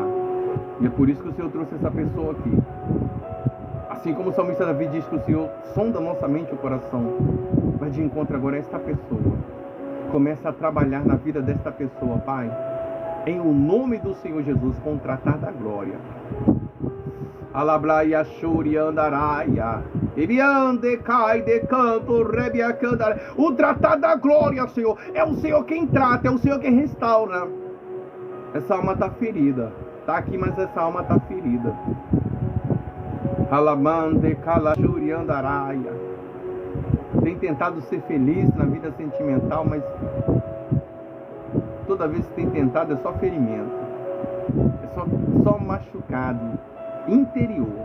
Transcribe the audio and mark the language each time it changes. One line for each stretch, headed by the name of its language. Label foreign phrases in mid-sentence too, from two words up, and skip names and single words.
Portuguese: E é por isso que o Senhor trouxe essa pessoa aqui. Assim como o salmista Davi diz que o Senhor sonda nossa mente e o coração, vai de encontro agora a esta pessoa. Começa a trabalhar na vida desta pessoa, Pai, em o nome do Senhor Jesus, com o tratar da glória. Alablaia shuri andaraia. Ebiande cai de canto rebia candara. O tratar da glória, Senhor, é o Senhor quem trata, é o Senhor quem restaura. Essa alma está ferida. Está aqui, mas essa alma está ferida. Alamande calachuri andaraia. Tem tentado ser feliz na vida sentimental, mas toda vez que tem tentado é só ferimento, é só machucado interior.